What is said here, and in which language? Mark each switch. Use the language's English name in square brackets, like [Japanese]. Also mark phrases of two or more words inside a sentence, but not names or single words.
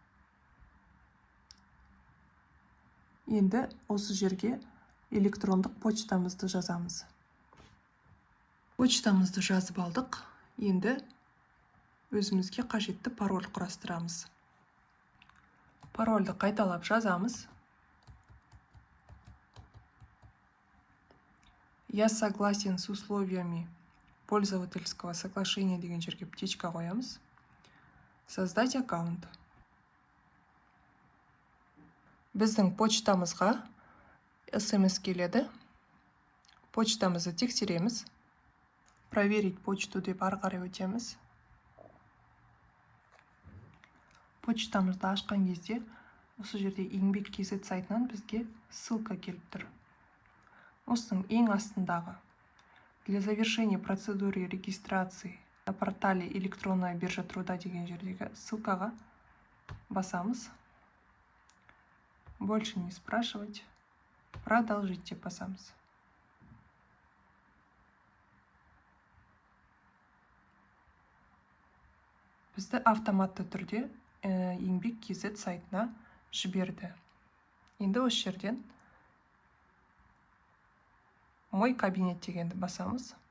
[Kazakh] Енді осы жерге электрондық почтамызды жазамыз. Почтамызды жазып алдық. Енді өзімізге қажетті пароль құрастырамыз. Парольді қайталап жазамыз. [Russian] Я согласен с условиями пользовательского соглашения [Kazakh] деген жерге птичка қоямыз. [Russian] Создать аккаунт. [Kazakh] Біздің почтамызға SMS келеді. Почтамызды тексереміз. [Russian] Проверить почту [Kazakh] деп ары қарай өтеміз. Почтамызды ашқан кезде осы жерде Еңбек.kz сайтынан бізге ссылка келіп тұр. Осының ең астындағы [Russian] для завершения процедуры регистрации на портале электронная биржа труда [Kazakh] деген жердегі ссылкаға басамыз. [Russian] Больше не спрашивать. Продолжить [Kazakh] деп басамыз. Бізді автоматты түрде Еңбек.kz сайтына жіберді. Енді осы жерден [Russian] мой кабинет [Kazakh] дегенді басамыз.